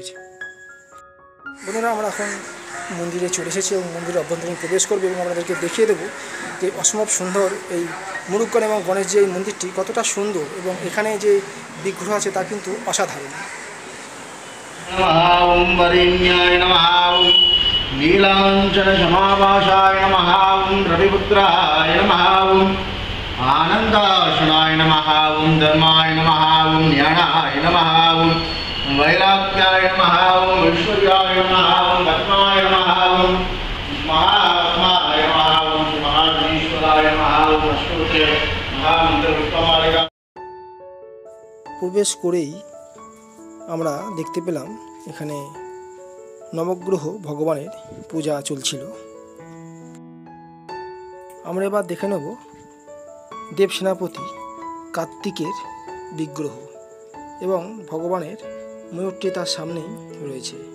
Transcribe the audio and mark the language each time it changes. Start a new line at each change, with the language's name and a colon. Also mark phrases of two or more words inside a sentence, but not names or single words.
Bangla: বন্ধুরা আমরা এখন মন্দিরে চলে এসেছি এবং মন্দিরে অভ্যন্তরীণ প্রবেশ করবো এবং আপনাদেরকে দেখিয়ে দেবো যে অসম্ভব সুন্দর এই মুরুগান এবং গণেশ যে এই মন্দিরটি কতটা সুন্দর এবং এখানে যে বিগ্রহ আছে তা কিন্তু অসাধারণ।
Sanskrit: ওম বরেণ্যায় নমঃ, ওম নীলাঞ্জন সমাভাসায় নমঃ, ওম রবিপুত্রায় নমঃ, ওম আনন্দাশনায় নমঃ, ওম ধর্মায় নমঃ, ওম জ্ঞানায় নমঃ, ওম वैराग्याय नमः, ओम ऐश्वर्याय नमः, ओम भक्ताय नमः, ओम महात्माय नमः, ओम महाधीश्वराय नमः, ओम अष्टोत्तर महामंत्र उत्तमालिका।
Bangla: প্রবেশ করেই আমরা দেখতে পেলাম এখানে নবগ্রহ ভগবানের পূজা চলছিল। আমরা এবার দেখে নেব দেব সেনাপতি কার্তিকের বিগ্রহ এবং ভগবানের ময়ূরটি তার সামনেই রয়েছে।